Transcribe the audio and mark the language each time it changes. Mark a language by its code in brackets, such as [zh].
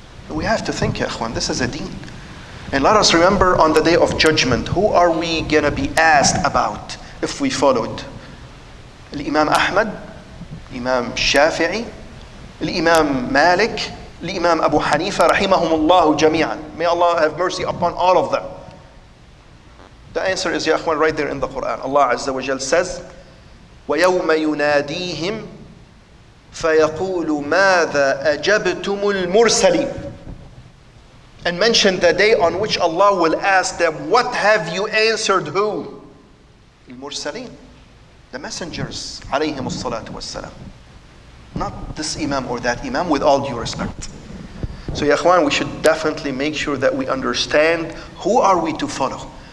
[en] We have to think, ya ikhwan, this is a deen. And let us remember on the day of judgment, who are we gonna be asked about if we followed? Imam Ahmad, Imam Shafi'i, Imam Malik, Imam Abu Hanifa, rahimahumullahu jami'an. May Allah have mercy upon all of them. The answer is, ya ikhwan, right there in the Quran. [ar] Allah Azza wa Jal says, وَيَوْمَ يُنَادِيهِمْ فَيَقُولُ مَاذَا أَجَبْتُمُ الْمُرْسَلِينَ. [en] And mention the day on which Allah will ask them, what have you answered who? Al-Mursaleen, the messengers, alayhim as-salatu was-salam. Not this imam or that imam, with all due respect. So ya ikhwan, we should definitely make sure that we understand who are we to follow.